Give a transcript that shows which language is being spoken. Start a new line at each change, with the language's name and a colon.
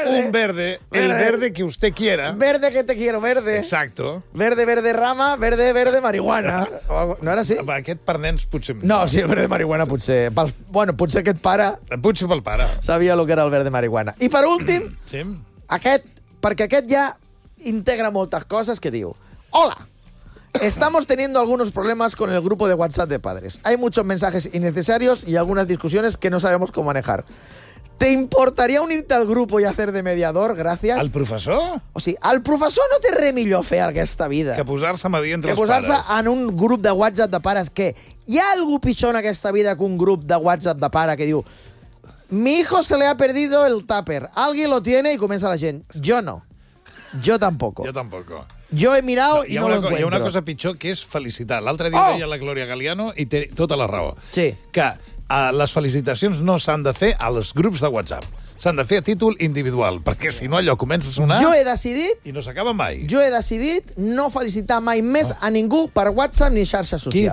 Spanish: Verde, el verde que usted quiera. Verde que te quiero, verde. Exacto. Verde, verde rama, verde, verde marihuana. No era así?
Catalan: Aquest per nens potser... No, sí, el verde marihuana potser... Bueno, potser aquest pare... Potser pel pare. Sabia el que era el verde marihuana. I per últim, sí. Aquest, perquè aquest ja integra moltes coses, que diu...
Spanish: Hola, estamos teniendo algunos problemas con el grupo de WhatsApp de padres. Hay muchos mensajes innecesarios y algunas discusiones que no sabemos cómo manejar. ¿Te importaría unirte al grupo y hacer de mediador? Gracias. ¿Al profesor?
Catalan: O sí, al profesor no té re millor fer aquesta vida. Que posar-se a dir entre els pares. Que posar-se en un grup de WhatsApp de pares. Que hi ha algú pitjor en aquesta vida que un grup de WhatsApp de pare que diu
Spanish: Mi hijo se le ha perdido el tupper. Alguien lo tiene, y comienza la gente. Yo no. Yo tampoco. Yo tampoco. Yo he mirado no, y no lo encuentro.
Catalan: Hi ha una cosa pitjor, que és felicitar. L'altre dia veia la Glòria Galiano i té tota la raó. Sí. Que les felicitacions no s'han de fer als grups de WhatsApp. S'han de fer a títol individual, perquè si no allò comença a sonar... Jo he decidit... I no s'acaba mai. Jo he decidit no felicitar mai més a ningú per WhatsApp ni xarxa social.